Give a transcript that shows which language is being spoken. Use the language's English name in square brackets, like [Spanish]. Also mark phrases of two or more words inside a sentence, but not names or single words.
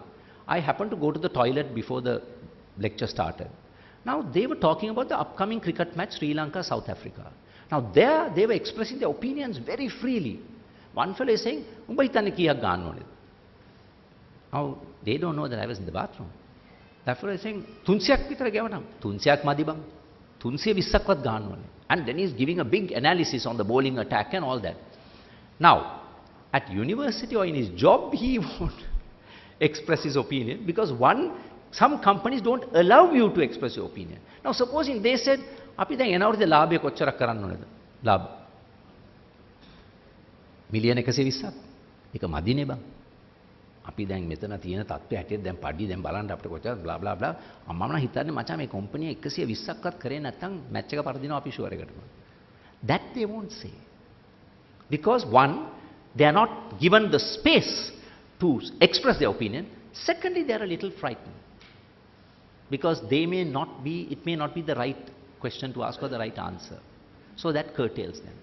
[English] I happened to go to the toilet before the lecture started. Now, they were talking about the upcoming cricket match, Sri Lanka, South Africa. Now, there they were expressing their opinions very freely. One fellow is saying, now, they don't know that I was in the bathroom. That fellow is saying, Tunsiak vitara gavanam, Tunsiak madibam, Tunsiya vissakvat gaanwale. And then he's giving a big analysis on the bowling attack and all that. Now, at university or in his job, he won't express his opinion because some companies don't allow you to express your opinion. Now, supposing they said, [Sinhala] අපි දැන් එනවරුද ලාභය කොච්චරක් කරන්න ඕනද? ලාභ මිලියන 120ක්. ඒක මදිනේ බං. අපි දැන් මෙතන තියෙන තත්ත්වය හැටියට දැන් පඩි දැන් බලන්න අපිට කොච්චර [English] blah blah blah. [Sinhala] මම නම් හිතන්නේ මචං මේ කම්පැනි 120ක්වත් කරේ නැත්නම් මැච් එක පරදිනවා අපි ෂුවර් එකට. [English] That they won't say. Because one, they are not given the space to express their opinion. Secondly, they are a little frightened. Because it may not be the right question to ask or the right answer. So that curtails them.